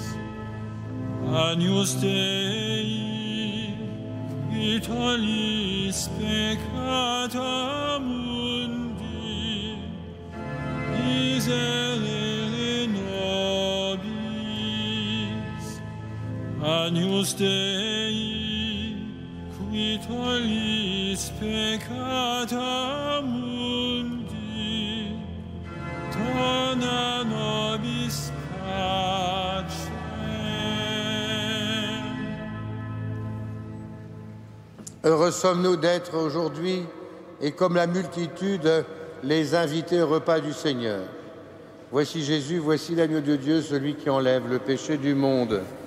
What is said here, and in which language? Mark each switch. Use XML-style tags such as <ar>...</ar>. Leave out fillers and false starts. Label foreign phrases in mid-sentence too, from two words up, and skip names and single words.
<la>Agnus Dei, qui tollis peccata mundi, miserere nobis. Agnus Dei, qui tollis peccata mundi, dona nobis pacem.</la> <fr>Heureux sommes-nous d'être aujourd'hui, et comme la multitude, les invités au repas du Seigneur. Voici Jésus, voici l'agneau de Dieu, celui qui enlève le péché du monde.</fr>